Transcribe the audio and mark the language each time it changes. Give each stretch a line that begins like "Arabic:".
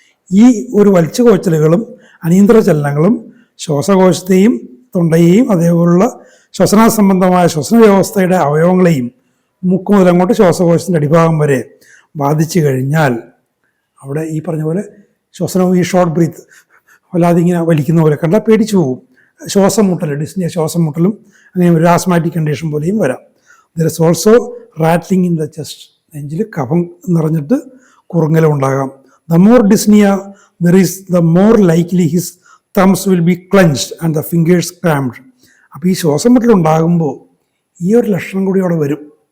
Malayalam: ഈ ഒരു വലിച്ചു കോച്ചലുകളും അനിയന്ത്രിത ചലനങ്ങളും ശ്വാസകോശത്തെയും തൊണ്ടയെയും അതേപോലുള്ള ശ്വസന സംബന്ധമായ ശ്വസന വ്യവസ്ഥയുടെ അവയവങ്ങളെയും മൂക്ക് മുതൽ അങ്ങോട്ട് ശ്വാസകോശത്തിൻ്റെ അടിഭാഗം വരെ ബാധിച്ചു കഴിഞ്ഞാൽ അവിടെ ഈ പറഞ്ഞ പോലെ ശ്വസനവും ഈ ഷോർട്ട് ബ്രീത്ത് വല്ലാതെ ഇങ്ങനെ വലിക്കുന്ന പോലെ കണ്ടാൽ പേടിച്ചു പോകും. ശ്വാസം മുട്ടൽ, ഡിസ്നിയ ശ്വാസം മുട്ടലും അങ്ങനെ ഒരു ആസ്മാറ്റിക് കണ്ടീഷൻ പോലെയും വരാം.
English: There is also rattling in the chest.
Malayalam: നെഞ്ചിൽ കഫം നിറഞ്ഞിട്ട് കുറുങ്ങലും ഉണ്ടാകാം.
English: The more dyspnea there is, the more likely his thumbs will be clenched and the fingers cramped.
Malayalam: അപ്പോൾ ഈ ശ്വാസം മുട്ടലുണ്ടാകുമ്പോൾ ഈ ഒരു ലക്ഷണം കൂടി അവിടെ വരും.